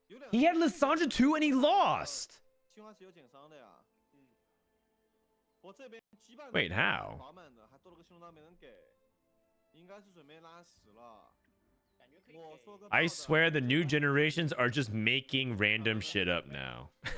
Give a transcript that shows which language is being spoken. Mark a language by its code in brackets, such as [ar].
[en] He had Lissandra 2 and he lost. [zh] 新花池有减伤的呀。我这边击败 [en] Wait, how? [zh] 滑满的，还多了个新龙刀没人给，应该是准备拉屎了。我说个 [en] I swear the new generations are just making random shit up now.